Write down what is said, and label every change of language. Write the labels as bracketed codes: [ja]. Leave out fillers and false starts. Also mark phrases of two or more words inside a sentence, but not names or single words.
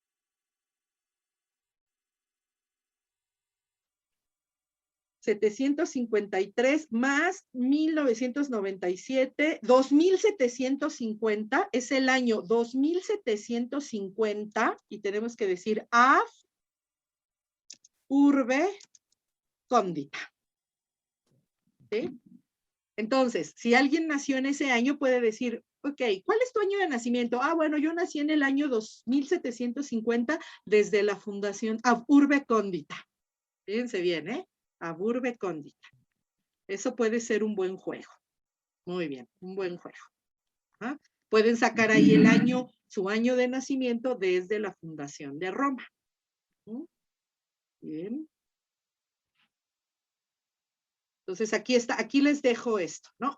[es] $753 más 1997, 2750, es el año 2750, y tenemos que decir [la] ab urbe condita. [es] ¿Sí? Entonces, si alguien nació en ese año, puede decir, ok, ¿cuál es tu año de nacimiento? Ah, bueno, yo nací en el año 2750 desde la fundación [la] ab urbe condita. [es] Fíjense bien, ¿eh? [la] Ab urbe condita. [es] Eso puede ser un buen juego. Muy bien, un buen juego. ¿Ah? Pueden sacar ahí el año, su año de nacimiento desde la fundación de Roma. Bien. Entonces aquí está, aquí les dejo esto, ¿no?